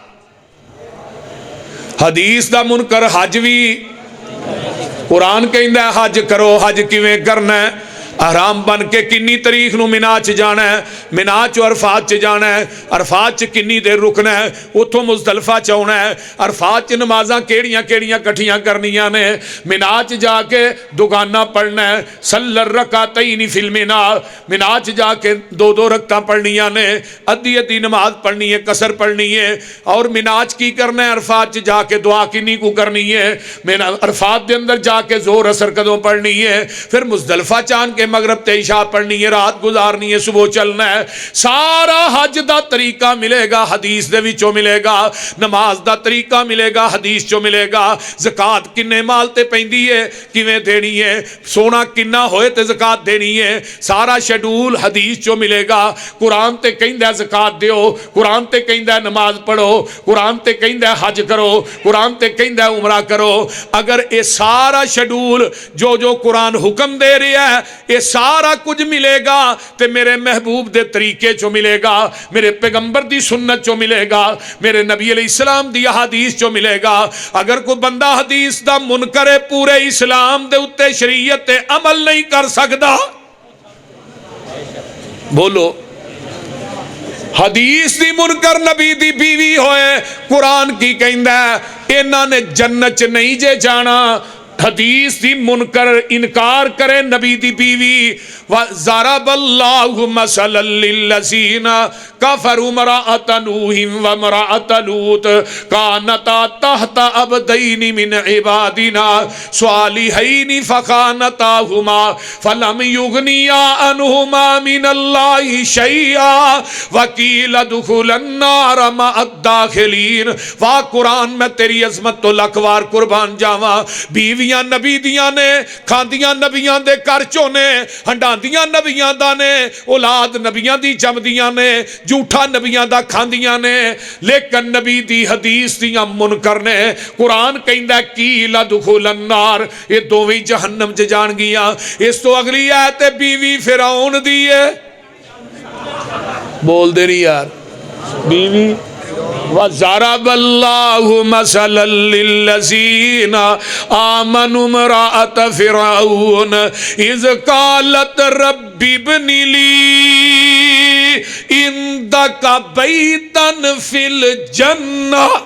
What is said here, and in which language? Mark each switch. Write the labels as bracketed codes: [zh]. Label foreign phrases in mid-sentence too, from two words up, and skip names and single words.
[pa] حدیث دا منکر حج بھی قرآن کہندا ہے حج کرو حج کیویں کرنا ہے احرام بن کے کنی تاریخ نو مینا چ جانا ہے مینا چ عرفات چ جانا ہے عرفات چ کنی دیر رکنا ہے اتھوں مزدلفہ چ آنا ہے عرفات چ نمازاں کیڑیاں کیڑیاں کٹھیاں کرنیاں نے مینا چ جا کے دگانا پڑھنا ہے [ar] صلی الرکعتین فی المینا [pa] مینا چ جا کے دو دو رکعتاں پڑھنیاں نے ادھی ادھی نماز پڑھنی ہے قصر پڑھنی ہے اور مینا چ کی کرنا ہے عرفات چ جا کے دعا کنی کو کرنی ہے مینا عرفات دے اندر جا کے زور اثر کدوں پڑھنی ہے پھر مزدلفہ چان کے مغرب تے عشاء پڑھنی ہے رات گزارنی ہے صبح چلنا ہے سارا حج دا طریقہ ملے گا حدیث دے وچوں ملے گا نماز دا طریقہ ملے گا حدیث چوں ملے گا زکوٰۃ کنے مال تے پیندی ہے کیویں دینی ہے سونا کنا ہوئے تے زکوٰۃ دینی ہے سارا شیڈول حدیث چوں ملے گا قرآن تے کہندا ہے زکوٰۃ دیو قرآن تے کہندا ہے نماز پڑھو قرآن تے کہندا ہے حج کرو قرآن تے کہندا ہے عمرہ کرو اگر اے سارا شیڈول جو قرآن حکم دے رہا ہے یہ سارا کچھ ملے گا تے میرے محبوب دے طریقے چو ملے گا میرے پیغمبر دی سنت چو ملے گا میرے نبی علیہ السلام دی حدیث چو ملے گا اگر کوئی بندہ حدیث دا منکر پورے اسلام دے اتے شریعت تے عمل نہیں کر سکدا بولو حدیث دی منکر نبی دی بیوی ہوئے قرآن کی کہندا ہے انہاں نے جنت چ نہیں جے جانا حدیث دی منکر انکار کرے نبی دی بیوی [ar] وَضَرَبَ اللَّهُ مَثَلًا لِّلَّذِينَ كَفَرُوا امْرَأَتَ نُوحٍ وَامْرَأَتَ لُوطٍ كَانَتَا تَحْتَ عَبْدَيْنِ مِنْ عِبَادِنَا صَالِحَيْنِ فَخَانَتَاهُمَا فَلَمْ يُغْنِيَا عَنْهُمَا مِنَ اللَّهِ شَيْئًا وَقِيلَ ادْخُلَا النَّارَ مَعَ الدَّاخِلِينَ۔ [pa] واہ قرآن میں تیری عظمت تو لکھوار قربان جاواں، بیویاں نبی دیاں نے، کھاندیاں نبیاں دے کرچوں نے، ہنڈاندیاں نبیاں دا نے، اولاد نبیاں دی جمدیاں نے، جھوٹا نبیاں دا کھاندیاں نے، لیکن نبی دی حدیث دیاں منکر نے۔ قرآن کہندا ہے [ar] قیل ادخل النار، [pa] یہ دوویں جہنم چ جان گیاں۔ اس تو اگلی آیت بیوی فرعون دی ہے، بول دے رہی یار، بیوی [ar] وَضَرَبَ اللَّهُ مَثَلًا لِّلَّذِينَ آمَنُوا امْرَأَتَ فِرْعَوْنَ إِذْ قَالَتْ رَبِّ ابْنِ لِي عِندَكَ بَيْتًا فِي الْجَنَّةِ۔